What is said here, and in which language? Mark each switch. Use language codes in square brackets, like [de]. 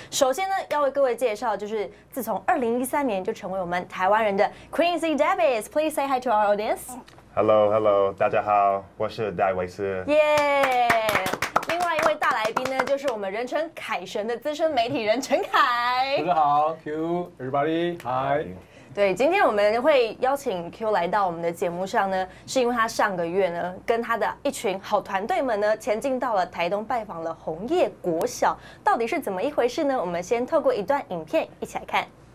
[zh] 首先呢，要为各位介绍，就是自从2013年就成为我们台湾人的 Quincy Davis。 [en] Please say hi to our audience. [zh] 大家好，我是戴维斯。耶！另外一位大来宾呢，就是我们人称凯神的资深媒体人陈凯。大家好 ， [en] Q everybody， hi。 [zh] 对，今天我们会邀请 Q 来到我们的节目上呢，是因为他上个月呢，跟他的一群好团队们呢，前进到了台东拜访了红叶国小，到底是怎么一回事呢？我们先透过一段影片一起来看。